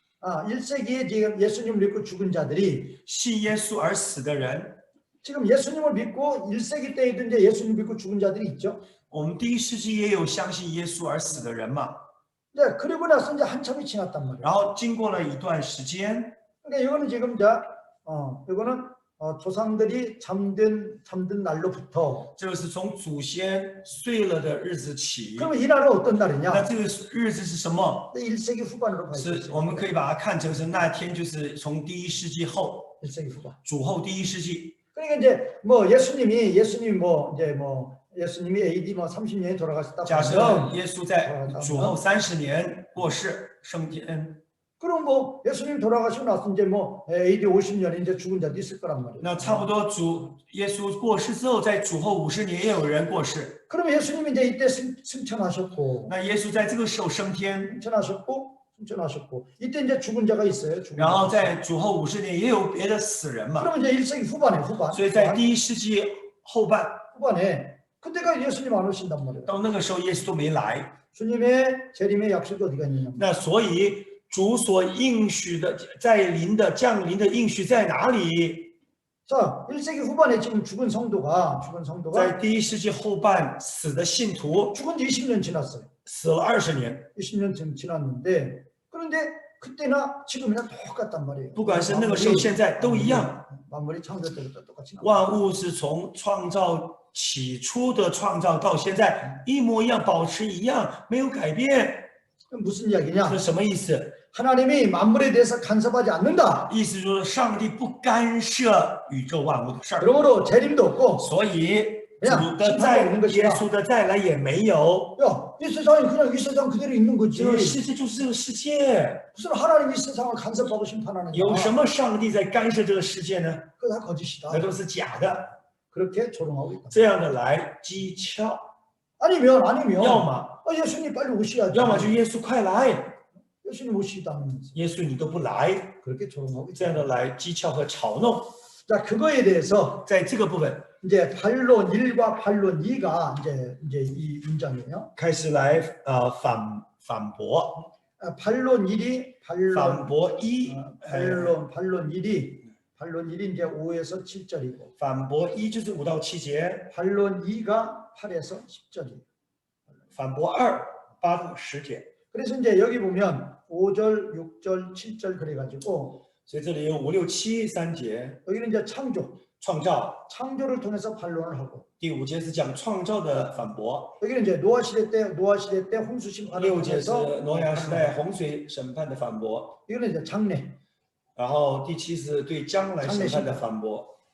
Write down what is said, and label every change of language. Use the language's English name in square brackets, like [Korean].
[Korean] 1세기에 지금 예수님을 믿고 죽은 자들이 [Chinese] 信耶稣而死的人， [Korean] 지금 예수님을 믿고 1세기 때에도 이제 예수님 믿고 죽은 자들이 있죠. [Chinese] 我们第一世纪也有相信耶稣而死的人嘛。 [Korean] 네, 그리고 나서 이제 한참이 지났단 말이에요. [Chinese] 然后经过了一段时间， [Korean] 그러니까 이거는 지금 이거는 조상들이 잠든 날로부터 [Chinese] 这个是从祖先睡了的日子起。 [Korean] 그러면 이 날은 어떤 [Chinese] 那 [Korean] 날이냐? [Chinese] 这个日子是什么？ [Korean] 1세기 후반으로 봐야 [Chinese] 是 [Korean] 돼요. [Chinese] 我们可以把它看成是那天，就是从第一世纪后， [Korean] 1세기 후반. [Chinese] 主后第一世纪。 [Korean] 그러니까 이제 뭐 예수님이 뭐 예수님이 AD 뭐 30년에 돌아가셨다 [Chinese] 假设 [Korean] 보면 [Chinese] 耶稣在主后30年过世升天， [Korean] 그럼 뭐 예수님 돌아가시고 나서 이제 뭐 AD 50년에 이제 죽은 자도 있을 거란 말이에요. [Chinese] 那差不多耶稣过世之后，在主后50年也有人过世。 [Korean] 그러면 예수님이 이제 이때 승천하셨고 [Chinese] 那耶稣在这个时候升天， [Korean] 승천하셨고 이때 이제 죽은 자가 있어요. 죽은 [Chinese] 然后 [Korean] 자가. [Chinese] 在主后50年也有别的死人嘛。 [Korean] 그러면 이제 1세기 후반. [Chinese] 所以在第一世纪后半， [Korean] 후반에 그때가 예수님 안 오신단 말이에요. [Chinese] 到那个时候耶稣都没来。 [Korean] 주님의 재림의 약속이 어디가 있느냐? [Chinese] 那所以主所应许的降临的应许在哪里？ [Korean] 자, 1세기 후반에 지금 죽은 성도가 [Chinese] 在第一世纪后半死的信徒 [Korean] 죽은 지 20년 지났어요. [Chinese] 死了20年， [Korean] 20년 지났는데 그런데 그때나 지금이나 똑같단 말이에요. [Chinese] 不管是那个时候现在都一样。 [Korean] 만물이 창조 때부터 똑같이. [Chinese] 万物是从创造起初的创造到现在一模一样，保持一样，没有改变。 [Korean] 무슨 이야기냐? [Chinese] 这什么意思？ [Korean] 하나님이 만물에 대해서 간섭하지 않는다. [Chinese] 意思就是上帝不干涉宇宙万物的事儿， [Korean] 그러므로 재림도 없고 [Chinese] 所以主的再耶稣的再来也没有。 [Korean] 야, 이 세상이 그냥 이 세상 그대로 있는 거지. [Chinese] 这个世界就是这个世界， [Korean] 무슨 하나님이 세상을 간섭하고 심판하느냐. [Chinese] 有什么上帝在干涉这个世界呢？ [Korean] 그거 다 거짓이다. [Chinese] 那都是假的。 [Korean] 그렇게 조롱하고 있다. [Chinese] 这样的来讥诮， [Korean] 아니면 [Chinese] 要么 [Korean] 예수님 빨리 오셔야지. [Chinese] 要么就耶稣快来， [Korean] 예수님 오시다면서 [Chinese] 耶稣你都不来， [Korean] 그렇게 조롱하고 [Chinese] 这样 [Korean] 있다. [Chinese] 的来讥诮和嘲弄。 [Korean] 자, 그거에 대해서 [Chinese] 在这个部分 [Korean] 이제 반론 1과 반론 2가 이제 이 문장이에요. [Chinese] 开始来反驳， [Korean] 반론 1이 [Chinese] 反驳一， [Korean] 반론 1이 이제 5에서 7절이고 [Chinese] 反驳一就是5到7节， [Korean] 반론 2가 8에서 10절이에요. [Chinese] 反驳2 8到10节。 [Korean] 그래서 이제 여기 보면 5절, 6절, 7절 그래가지고 [Chinese] 所以这里有5、6、7 3节， [Korean] 여기는 이제 창조를 통해서 반론을 하고 [Chinese] 第5节是讲创造的反驳， [Korean] 여기는 이제 노아 시대 때 홍수 심판을 [Chinese] 6节是 [Korean] 통해서 [Chinese] 挪亚时代洪水审判的反驳， [Korean] 이거는 이제 장래 [Chinese] 然后第7是对将来审判的反驳。